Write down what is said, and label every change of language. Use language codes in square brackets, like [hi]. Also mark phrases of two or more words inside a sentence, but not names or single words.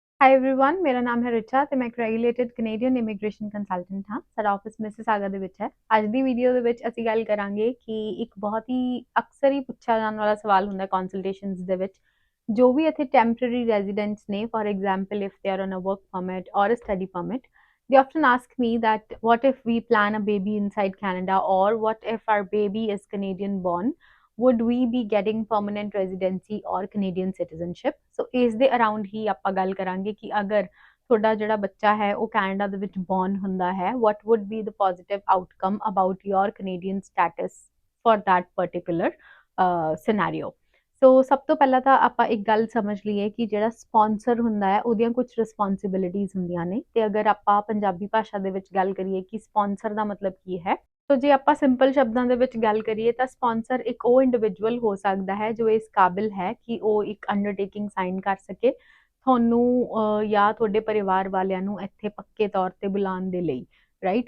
[en] Hi everyone, [hi] मेरा नाम है [pa] ਰਿਚਾ ਤੇ ਮੈਂ ਇੱਕ [en] regulated Canadian immigration consultant [pa] ਹਾਂ। ਸਾਡਾ ਆਫਿਸ ਮਿਸਿਸਾਗਾ ਦੇ ਵਿੱਚ ਹੈ। ਅੱਜ ਦੀ ਵੀਡੀਓ ਦੇ ਵਿੱਚ ਅਸੀਂ ਗੱਲ ਕਰਾਂਗੇ ਕਿ ਇੱਕ ਬਹੁਤ ਹੀ ਅਕਸਰ ਹੀ ਪੁੱਛਿਆ ਜਾਣ ਵਾਲਾ ਸਵਾਲ ਹੁੰਦਾ ਕੰਸਲਟੇਸ਼ਨਸ ਦੇ ਵਿੱਚ, ਜੋ ਵੀ ਇੱਥੇ ਟੈਂਪਰੇਰੀ ਰੈਜ਼ੀਡੈਂਟਸ ਨੇ, [en] For example if they are on a work permit or a study permit, they often ask me that what if we plan a baby inside Canada, or what if our baby is Canadian born, would we be getting permanent residency or Canadian citizenship? [pa] So ਇਸ ਦੇ ਅਰਾਊਂਡ ਹੀ ਆਪਾਂ ਗੱਲ ਕਰਾਂਗੇ ਕਿ ਅਗਰ ਤੁਹਾਡਾ ਜਿਹੜਾ ਬੱਚਾ ਹੈ ਉਹ ਕੈਨੇਡਾ ਦੇ ਵਿੱਚ ਬੌਰਨ ਹੁੰਦਾ ਹੈ, [en] what would be the positive outcome about your Canadian status for that particular scenario. [pa] ਸੋ ਸਭ ਤੋਂ ਪਹਿਲਾਂ ਤਾਂ ਆਪਾਂ ਇੱਕ ਗੱਲ ਸਮਝ ਲਈਏ ਕਿ ਜਿਹੜਾ ਸਪਾਂਸਰ ਹੁੰਦਾ ਹੈ ਉਹਦੀਆਂ ਕੁਝ ਰਿਸਪੌਂਸਿਬਿਲਿਟੀਜ਼ ਹੁੰਦੀਆਂ ਨੇ, ਤੇ ਅਗਰ ਆਪਾਂ ਪੰਜਾਬੀ ਭਾਸ਼ਾ ਦੇ ਵਿੱਚ ਗੱਲ ਕਰੀਏ ਕਿ ਸਪਾਂਸਰ ਦਾ ਮਤਲਬ ਕੀ ਹੈ, ਤੋ ਜੇ ਆਪਾਂ ਸਿੰਪਲ ਸ਼ਬਦਾਂ ਦੇ ਵਿੱਚ ਗੱਲ ਕਰੀਏ ਤਾਂ ਸਪਾਂਸਰ ਇੱਕ ਉਹ ਇੰਡੀਵਿਜੂਅਲ ਹੋ ਸਕਦਾ ਹੈ ਜੋ ਇਸ ਕਾਬਿਲ ਹੈ ਕਿ ਉਹ ਇੱਕ ਅੰਡਰਟੇਕਿੰਗ ਸਾਈਨ ਕਰ ਸਕੇ ਤੁਹਾਨੂੰ ਜਾਂ ਤੁਹਾਡੇ ਪਰਿਵਾਰ ਵਾਲਿਆਂ ਨੂੰ ਇੱਥੇ ਪੱਕੇ ਤੌਰ ਤੇ ਬੁਲਾਉਣ ਦੇ ਲਈ, ਰਾਈਟ।